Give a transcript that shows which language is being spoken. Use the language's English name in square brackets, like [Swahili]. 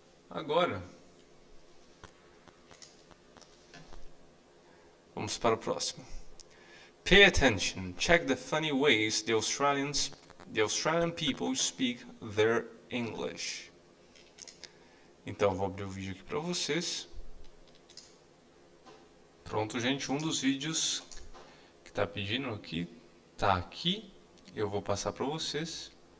[Portuguese] Agora, vamos para o próximo. [English] Pay attention. Check the funny ways the Australian people speak their English. [Portuguese] Então, vou abrir o vídeo aqui para vocês. Pronto, gente. Um dos vídeos que está pedindo aqui está aqui. Eu vou passar para vocês.